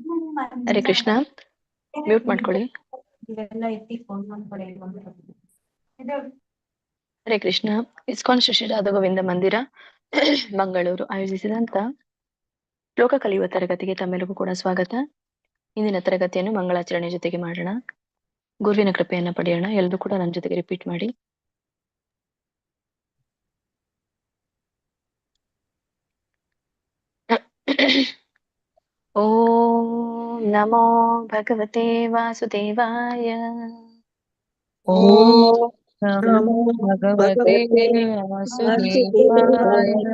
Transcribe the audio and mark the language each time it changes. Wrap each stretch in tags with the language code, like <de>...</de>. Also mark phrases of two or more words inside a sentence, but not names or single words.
<kn>ಹರೇ ಕೃಷ್ಣ. ಮ್ಯೂಟ್ ಮಾಡ್ಕೊಳ್ಳಿ. ಹರೇ ಕೃಷ್ಣ. ಇಸ್ಕಾನ್ ಶ್ರೀ ರಾಧಾ ಗೋವಿಂದ ಮಂದಿರ ಮಂಗಳೂರು ಆಯೋಜಿಸಿದಂತ ಶ್ಲೋಕ ಕಲಿಯುವ ತರಗತಿಗೆ ತಮ್ಮೆಲ್ಲರಿಗೂ ಕೂಡ ಸ್ವಾಗತ. ಇಂದಿನ ತರಗತಿಯನ್ನು ಮಂಗಳಾಚರಣೆ ಜೊತೆಗೆ ಮಾಡೋಣ. ಗುರುವಿನ ಕೃಪೆಯನ್ನ ಪಡೆಯೋಣ. ಎಲ್ಲರೂ ಕೂಡ ನನ್ನ ಜೊತೆಗೆ ರಿಪೀಟ್ ಮಾಡಿ.</kn> <sa>ಓಂ ನಮೋ ಭಗವತೆ ವಾಸುದೇವಾಯ. ಓಂ ನಮೋ ಭಗವತೆ ವಾಸುದೇವಾಯ.</sa>